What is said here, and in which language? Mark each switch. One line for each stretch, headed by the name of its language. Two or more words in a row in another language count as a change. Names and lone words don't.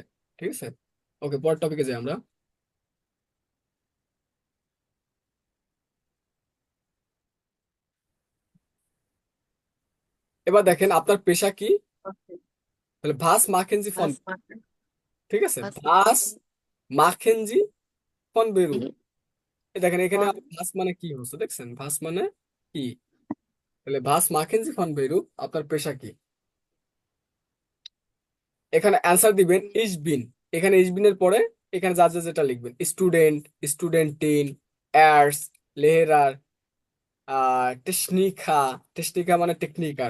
Bangla: ঠিক আছে, ওকে, পরের টপিকে যাই আমরা। এবার দেখেন আপনার পেশা কি, তাহলে
German: Was machen Sie von, Was machen?
Bangla: ঠিক আছে,
German: Was ভাস machen machen Sie von Beruf. Sie
Bangla: দেখেন এখানে von ভাস মানে কি হচ্ছে, দেখছেন ভাস মানে কি? তাহলে
German: Was machen Sie von Beruf,
Bangla: আপনার পেশা কি? এখানে অ্যান্সার দিবেন
German: Ich bin.
Bangla: এখানে ইস বিনের পরে এখানে যা যা যেটা লিখবেন,
German: Student, Studentin, Arzt, Lehrer, Techniker, Techniker
Bangla: মানে টেকনিকার।